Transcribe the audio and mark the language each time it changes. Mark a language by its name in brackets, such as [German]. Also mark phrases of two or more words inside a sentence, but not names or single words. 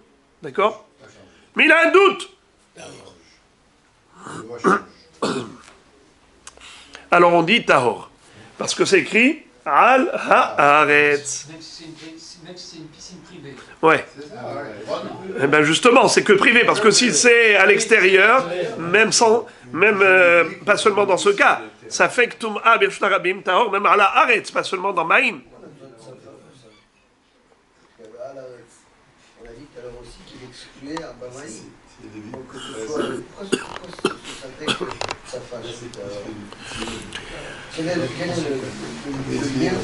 [French] D'accord? Mais il a un doute. Alors on dit tahor. Parce que c'est écrit [Hebrew] על הארץ. [French] Même si c'est une piscine privée. Ouais. Eh ben justement, c'est que privé. Parce que si c'est à l'extérieur, pas seulement dans ce cas, ça fait que [Hebrew] טומאה ברשות הרבים טהור, [French] même [Hebrew] על הארץ, [French] pas seulement dans Maïm. On a dit tout à l'heure aussi qu'il excluait un bamaï. Donc que ce soit. Pourquoi ça fait que ça fasse quel est le lien?